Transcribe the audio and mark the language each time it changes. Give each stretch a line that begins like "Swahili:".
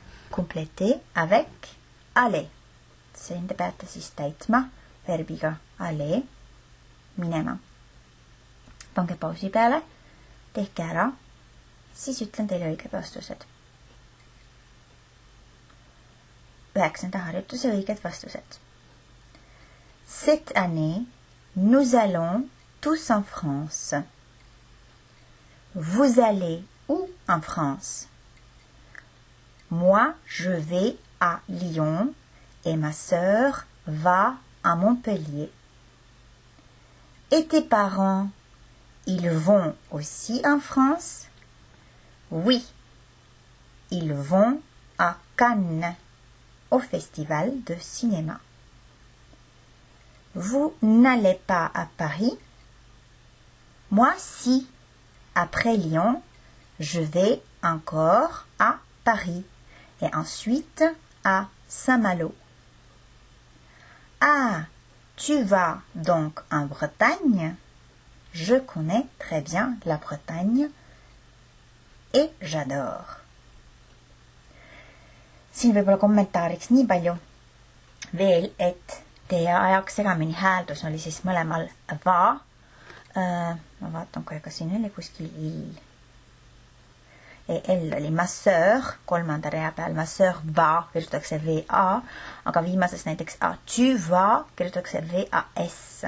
French: Compléter avec aller.
Estonian: Siin te peate siis täitma verbiga aller, minema. Pange pausi peale, tehke ära, siis ütlen teile õiged vastused. 9. harjutuse õiged vastused.
French: Cette année, nous allons tous en France. Vous allez où en France? Moi, je vais à Lyon et ma sœur va à Montpellier. Et tes parents, ils vont aussi en France? Oui, ils vont à Cannes, au festival de cinéma. Vous n'allez pas à Paris? Moi, si. Après Lyon, je vais encore à Paris et ensuite à Saint-Malo. Ah, tu vas donc en Bretagne? Je connais très bien la Bretagne et j'adore.
Estonian: Siin võib-olla kommentaariks nii palju veel, et teie ajaks segamini hääldus oli siis mõlemal va. Ma vaatan kohe, kas siin oli kuskil il. L oli ma sœur, kolmanda rea peal ma sœur va, kirjutatakse VA, aga viimases näiteks a tu va, kirjutatakse VAS.